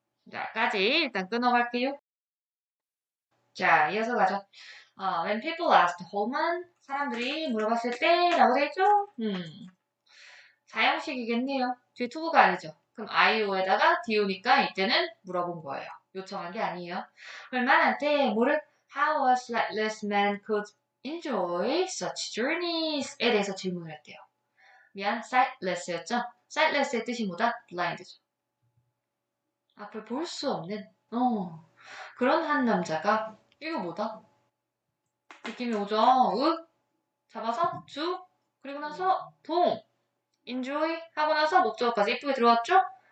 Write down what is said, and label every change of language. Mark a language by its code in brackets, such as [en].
[ko] 자, 까지 일단 끊어갈게요. 자, 이어서 가죠. [en] When people asked Holman, [ko] 사람들이 물어봤을 때 라고 되어있죠? 사형식이겠네요. 뒤에 투부가 아니죠. 그럼 IO에다가 DO니까 이때는 물어본 거예요. 요청한 게 아니에요. 홀만한테 뭐를 [en] How a sightless man could enjoy such journeys [ko] 에 대해서 질문을 했대요. 미안, sightless였죠? sightless의 뜻이 뭐다? blind죠. 앞을 볼 수 없는 그런 한 남자가 이거 뭐다? 느낌이 오죠? 잡아서 주 그리고 나서 동 enjoy 하고 나서 목적어까지 예쁘게 들어왔죠?